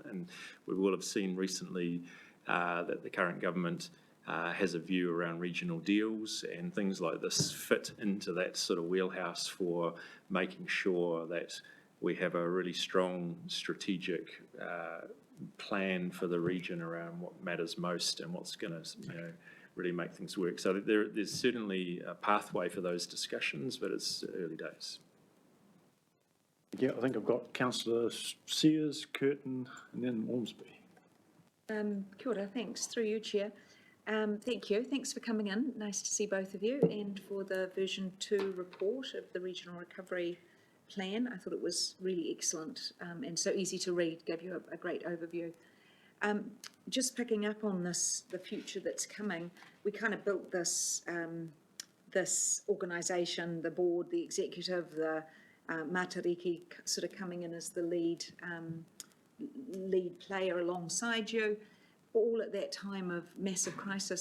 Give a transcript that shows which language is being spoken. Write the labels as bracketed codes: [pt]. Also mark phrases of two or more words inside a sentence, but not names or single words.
[en] And we will have seen recently that the current government has a view around regional deals, and things like this fit into that sort of wheelhouse for making sure that we have a really strong strategic plan for the region around what matters most and what's going to, you know, really make things work. So there's certainly a pathway for those discussions, but it's early days. Yeah, I think I've got Councillor Sears, Curtin, and then Ormsby. [mi] Kia ora, [en] thanks. Through you, Chair. Thank you. Thanks for coming in. Nice to see both of you, and for the version 2 report of the Regional Recovery Plan. I thought it was really excellent and so easy to read, gave you a great overview. Just picking up on this, the future that's coming, we kind of built this, this organisation, the board, the executive, the Matariki sort of coming in as the lead player alongside you, all at that time of massive crisis.